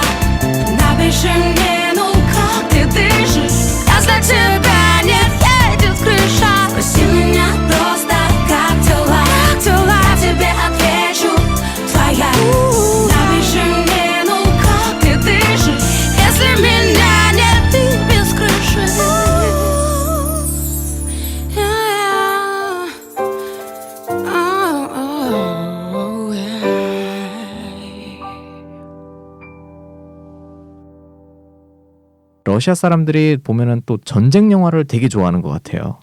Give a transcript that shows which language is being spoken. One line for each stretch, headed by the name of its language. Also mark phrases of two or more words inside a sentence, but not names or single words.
Russian: Напиши мне, ну как ты дышишь, если тебя нет, едет крыша. Спроси меня просто, как дела. Я тебе отвечу, твоя. Напиши мне, ну как ты дышишь, если меня нет, ты без крыши.
Korean: 러시아 사람들이 보면은 또 전쟁 영화를 되게 좋아하는 것 같아요.